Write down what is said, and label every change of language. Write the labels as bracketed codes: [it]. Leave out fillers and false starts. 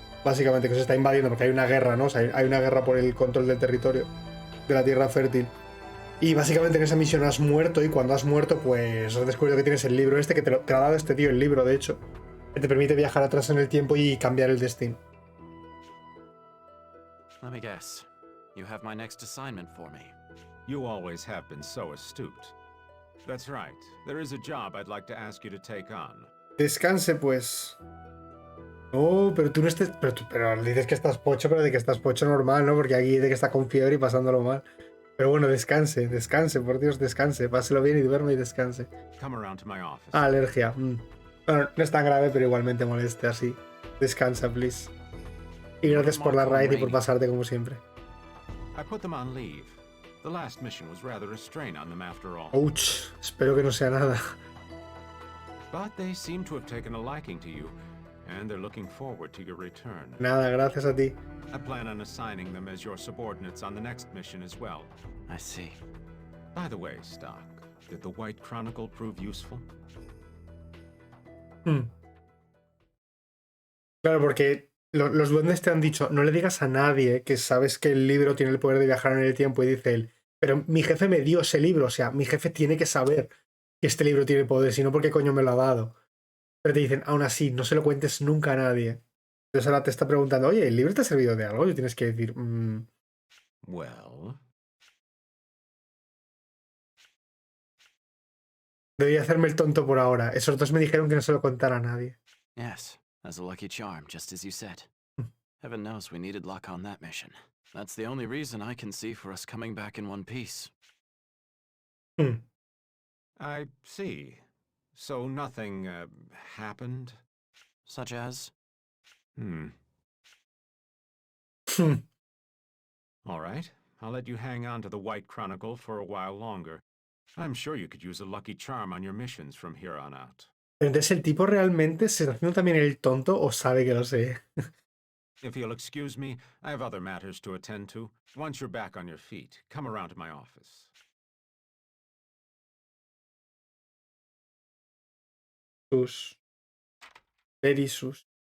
[es] Básicamente, que se está invadiendo porque hay una guerra, ¿no? O sea, hay una guerra por el control del territorio de la Tierra fértil. Y básicamente en esa misión has muerto y cuando has muerto, pues has descubierto que tienes el libro este, que te ha dado este tío, el libro, de hecho, que te permite viajar atrás en el tiempo y cambiar el destino. [en] Let me guess. You have my next assignment for me. You always have been so astute. That's right. There is a job I'd like to ask you to take on. [es] Descanse, pues. Oh, pero tú no estés... Pero dices que estás pocho, pero de que estás pocho normal, ¿no? Porque aquí dice que está con fiebre y pasándolo mal. Pero bueno, descanse, por Dios, descanse. Páselo bien y duerme y descanse. [en] Come around to my office. [es] Ah, alergia. Bueno, no es tan grave, pero igualmente moleste así. Descansa, please. Y gracias por la raid y por pasarte como siempre. [en] I put them on leave. The last mission was rather a strain on them after all. [es] Ouch, espero que no sea nada. [en] But they seem to have taken a liking to you, and they're looking forward to your return. [es] Nada, gracias a ti. [en] I plan on assigning them as your subordinates on the next mission as well. I see. By the way, Stock, did the White Chronicle prove useful? [es] Claro, porque los duendes te han dicho, no le digas a nadie que sabes que el libro tiene el poder de viajar en el tiempo, y dice él, pero mi jefe me dio ese libro, o sea, mi jefe tiene que saber que este libro tiene poder, si no, ¿por qué coño me lo ha dado? Pero te dicen, aún así, no se lo cuentes nunca a nadie. Entonces ahora te está preguntando, oye, ¿el libro te ha servido de algo? Y tienes que decir, [en] Well... [es] Debería hacerme el tonto por ahora. Esos dos me dijeron que no se lo contara a nadie. [en] Yes, as a lucky charm, just as you said. Heaven knows we needed luck on that mission. That's the only reason I can see for us coming back in one piece. I see. So nothing, happened? Such as? All right. I'll let you hang on to the White Chronicle for a while longer. I'm sure you could use a lucky charm on your missions from here on out. [es] Entonces, ¿el tipo realmente se está haciendo también el tonto o sabe que lo sé? [en] If you'll excuse me, I have other matters to attend to. Once you're back on your feet, come around to my office. Very sus.